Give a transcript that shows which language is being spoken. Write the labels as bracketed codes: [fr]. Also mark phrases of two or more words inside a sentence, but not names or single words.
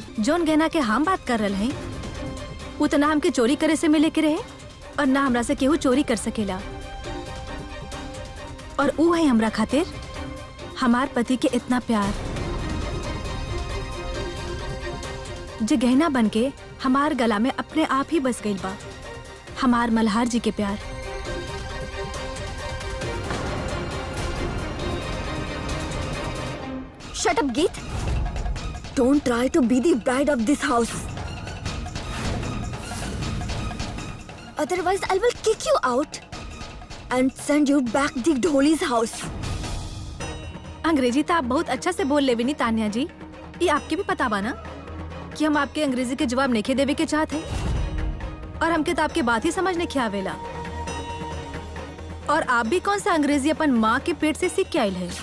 [bho] जोन गहना के हम बात कर रहे हैं वो तो ना हमके चोरी करे से मिले के रहे और ना हमरा से केहू चोरी कर सकेला। और वो है हमरा खातिर हमार पति के इतना प्यार जो गहना बनके हमार गला में अपने आप ही बस गइल बा। हमार मल्हार जी के प्यार। [en] Shut up, Geet. Don't try to be the bride of this house. Otherwise, I will kick you out and send you back the Dholi's house. [bho] अंग्रेजी तो आप बहुत अच्छा से बोल लेवी नी तान्या जी। ये आपके भी पता बा ना कि हम आपके अंग्रेजी के जवाब नहीं देवे के चाहते हैं और हमके तो आपके बात ही समझ नहीं आवेला। और आप भी कौन सा अंग्रेजी अपन माँ के पेट से सीख के आयल है?